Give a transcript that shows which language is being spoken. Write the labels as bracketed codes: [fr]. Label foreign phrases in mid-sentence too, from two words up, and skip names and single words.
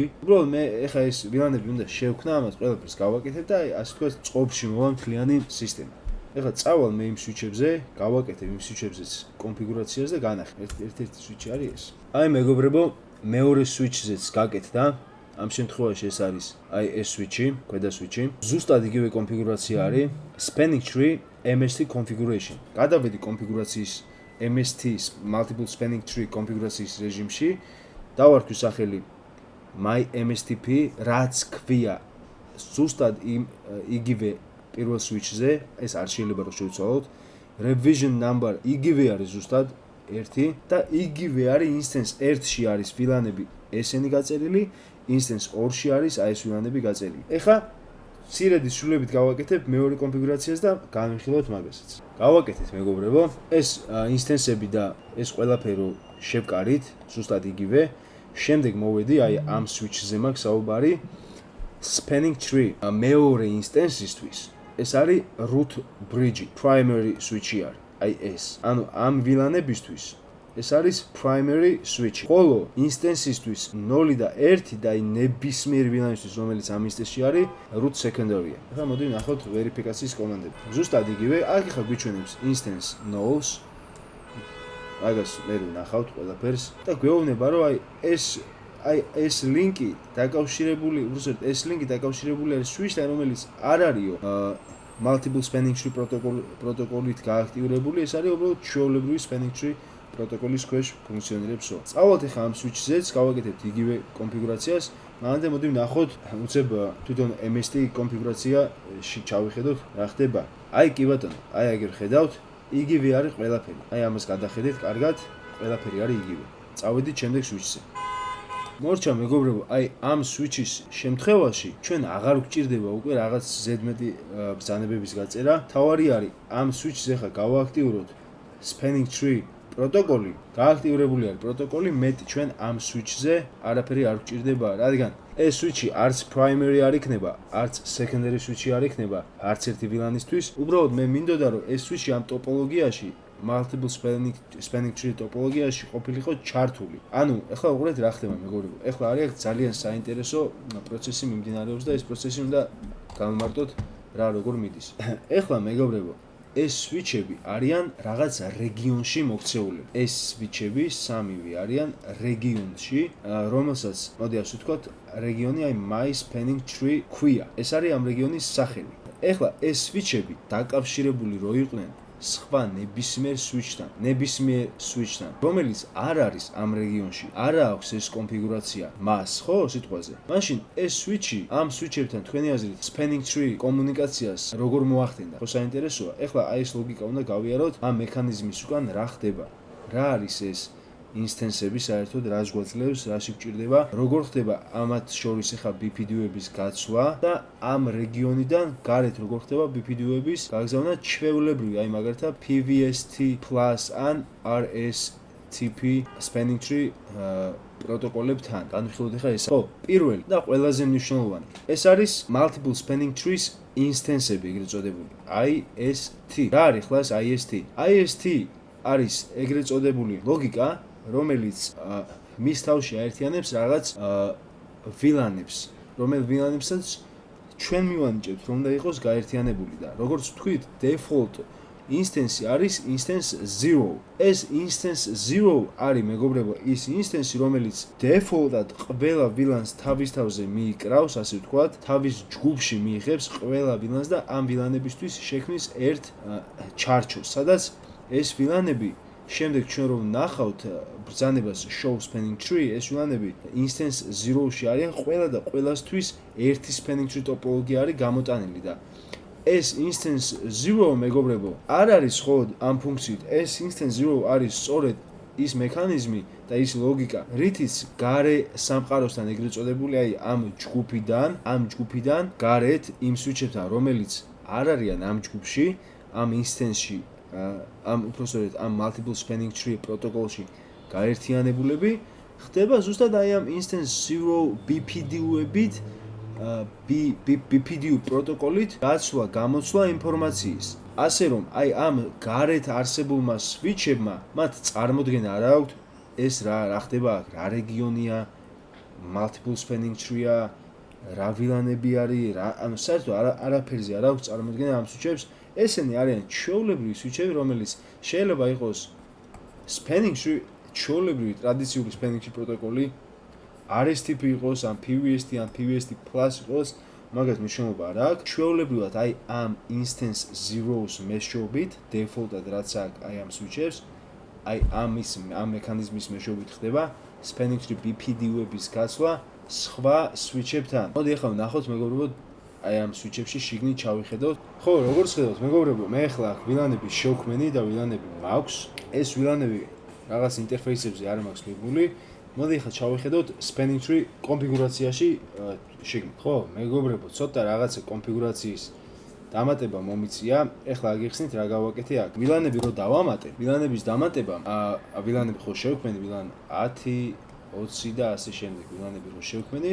[ka] უბრალოდ მე ახლა ეს VLAN-ები უნდა შევქნა, ამას ყველაფერს გავაკეთებ და აი ასე ვთქვათ წყობაში მოვა მთლიანი სისტემა. ახლა წავალ მე იმ switch-ებზე, გავაკეთებ იმ switch-ებზეც კონფიგურაციას და განახე. ერთ-ერთი switch-ი არის ეს. აი მეგობრებო, მეორე switch-ზეც გაკეთდა. ამ შემთხვევაში ეს არის აი ეს switch-ი, ქვედა switch-ი. ზუსტად იგივე კონფიგურაცია არის. [en] Spanning tree MST configuration. [ka] გადავედი კონფიგურაციის [en] MST multiple spanning tree [ka] კონფიგურაციის რეჟიმში. დავარქვი სახელი [en] my MSTP [ka] რაც ქვია ზუსტად იგივე პირველ switch-ზე, ეს არ შეიძლება რომ შევცვალოთ. [en] Revision number [ka] იგივე არის ზუსტად 1 და იგივე არის instance 1-ში არის ვილანები ესენი გაწერილი, instance 2-ში არის აი ეს ვილანები გაწერილი. ეხლა მცირედი სრულებით გავაკეთებ მეორე კონფიგურაციას და განვიხილოთ მაგასაც. გავაკეთეთ მეგობრებო, ეს instance-ები და ეს ყველაფერი შევკარით, ზუსტად იგივე. შემდეგ მოვედი აი ამ switch-ზე მაქვს საუბარი [en] spanning tree [ka] მეორე instance-ისთვის. ეს არის [en] root bridge, primary switch-ი [ka] არის. აი ეს. ანუ ამ ვილანებისთვის ეს არის [en] primary switch. [ka] ხოლო instance-ისთვის 0 და 1 და აი ნებისმიერ ვილანისთვის, რომელიც ამ instance-ში არის, [en] root secondary-ია. [ka] ახლა მოდი ვნახოთ ვერიფიკაციის კომანდები. ზუსტად იგივე, აქ ხა გვიჩვენებს [en] instance nulls. [ka] მაგას მე ვნახავთ ყველაფერს და გვეუბნება, რომ აი ეს ლინკი დაკავშირებული, უბრალოდ ეს ლინკი დაკავშირებული არის switch-თან, რომელიც არ არისო [en] multiple spanning tree [ka] პროტოკოლით გააქტიურებული, ეს არის უბრალოდ ჩვეულებრივი [en] spanning tree [ka] პროტოკოლის ქვეშ ფუნქციონირებსო. წავალთ ახლა ამ switch-ზეც, გავაკეთებთ იგივე კონფიგურაციას. მანამდე მოდი ვნახოთ, უცებ თვითონ MST კონფიგურაციაში ჩავიხედოთ რა ხდება. აი კი ბატონო, აი აგერ ხედავთ, იგივე არის ყველაფერი. აი ამას გადახედეთ კარგად, ყველაფერი არის იგივე. წავედით შემდეგ switch-ზე. მორჩა მეგობრებო, აი ამ switch-ის შემთხვევაში ჩვენ აღარ გვჭირდება უკვე რაღაც ზედმეტი ბრძანებების გაწერა. თავარი არის ამ switch-ზე ხა გავააქტიუროთ [en] spanning tree [ka] პროტოკოლი, გააქტიურებული არის პროტოკოლი, მეტი ჩვენ ამ switch-ზე არაფერი არ გვჭირდება, რადგან ეს switch-ი არც primary არ იქნება, არც [en] secondary switch-ი [ka] არ იქნება, არც ერთი ვილანისთვის. უბრალოდ მე მინდოდა რომ ეს switch-ი ამ ტოპოლოგიაში [en] multiple spanning tree [ka] ტოპოლოგიაში ყოფილიყო ჩართული. ანუ ეხლა უყურეთ რა ხდება მეგობრებო. ეხლა არის ძალიან საინტერესო პროცესი მიმდინარეობს და ეს პროცესი უნდა გამომარტოთ რა როგორ მიდის. ეხლა მეგობრებო, ეს switch-ები არიან რაღაც რეგიონში მოქცეულები. ეს switch-ები სამივე არიან რეგიონში, რომელსაც მოდი ასე ვთქვათ, რეგიონი აი [en] my spanning tree [ka] ქვია. ეს არის ამ რეგიონის სახელი. ეხლა ეს switch-ები დაკავშირებული რო იყვნენ სხვა ნებისმიერ switch-თან, რომელიც არ არის ამ რეგიონში, არ აქვს ეს კონფიგურაცია მას, ხო, სიტყვაზე. მაშინ ეს switch-ი ამ switch-ებთან თქვენი აზრით [en] spanning tree [ka] კომუნიკაციას როგორ მოახდენდა? ხო საინტერესოა. ეხლა აი ეს ლოგიკა უნდა გავიაროთ ამ მექანიზმის უკან რა ხდება. რა არის ეს instance-ები საერთოდ რას გვაძლევს, რაში გვჭირდება, როგორ ხდება ამათ შორის ახლა BPD-ების გაცვლა და ამ რეგიონიდან გარეთ როგორ ხდება BPD-ების გაგზავნა ჩვეულებრივი, აი მაგალითად PVST+ ან [en] RSTP spanning tree [ka] პროტოკოლებთან. განვიხილოთ ახლა ეს. ხო, პირველი და ყველაზე მნიშვნელოვანი. ეს არის [en] multiple spanning trees instance-ები, [ka] ეგრეთ წოდებული. IST. რა არის ახლა ეს IST? IST არის ეგრეთ წოდებული ლოგიკა, რომელიც მის თავში აერთიანებს რაღაც ვილანებს, რომელ ვილანებსაც ჩვენ მივანიჭებთ, რომ უნდა იყოს გაერთიანებული და როგორც ვთქვით, [en] default instance [ka] არის instance 0. ეს instance 0 არის მეგობრებო, ის instance, რომელიც default-ად ყველა ვილანს თავის თავზე მიიკრავს, ასე ვთქვათ, თავის ჯგუფში მიიღებს ყველა ვილანს და ამ ვილანებისთვის შექმნის ერთ ჩარჩოს, სადაც ეს ვილანები შემდეგ ჩვენ რომ ნახავთ ბრძანებას [en] show spanning tree, [ka] ეს ვილანები instance 0-ში არიან ყველა და ყველასთვის ერთი [en] spanning tree [ka] ტოპოლოგია არის გამოტანილი და ეს instance 0 მეგობრებო არ არის მხოლოდ ამ ფუნქციით, ეს instance 0 არის სწორედ ის მექანიზმი და ის ლოგიკა, რითიც გარე სამყაროსთან ეგრეთ წოდებული, აი ამ ჯგუფიდან გარეთ იმ switch-ებთან, რომელიც არ არიან ამ ჯგუფში, ამ instance-ში ამ უпростоრეთ ამ [en] multiple spanning tree [ka] პროტოკოლში გაერთიანებულები ხდება ზუსტად აი ამ instance 0 BPD-ებით BPD პროტოკოლით გაცვლა, გამოცვლა ინფორმაციის. ასე რომ აი ამ გარეთ არსებულმა switch-ებმა მათ წარმოდგენა არ აქვთ ეს რა ხდება აქ, რა რეგიონია, [en] multiple spanning tree-ა, [ka] რა ვილანები არის, ანუ საერთოდ არაფერზე არ აქვს წარმოდგენა ამ switch-ებს. ესენი არიან ჩვეულებრივი switch-ები, რომელიც შეიძლება იყოს [en] spanning tree, [ka] ჩვეულებრივი ტრადიციული [en] spanning tree [ka] პროტოკოლი, RSTP იყოს, ან PVST, ან PVST+ იყოს, მაგას მნიშვნელობა არ აქვს. ჩვეულებრივად აი ამ instance 0-ს მეშვეობით, default-ად რაც აქვს აი ამ switch-ებს, აი ამ მექანიზმის მეშვეობით ხდება [en] spanning tree BPD-ების [ka] გაცვლა სხვა switch-ებთან. მოდი ახლა ვნახოთ მეგობრებო, აი ამ switch-ებში შიგნით ჩავიხედოთ. ხო, როგორც ხედავთ მეგობრებო, მე ახლა აქ ვილანები შევქმენი და ვილანები მაქვს. ეს ვილანები რაღაც ინტერფეისებზე არ მაქვს მიბული. მოდი ახლა ჩავიხედოთ [en] spanning tree [ka] კონფიგურაციაში შიგნით. ხო, მეგობრებო, ცოტა რაღაცა კონფიგურაციის დამატება მომიწია. ახლა აგიხსნით რა გავაკეთე აქ. ვილანები რო დავამატე, ვილანების დამატებამ ვილანები ხო შევქმენი, ვილან 10, 20 და ასე შემდეგ ვილანები რო შევქმენი.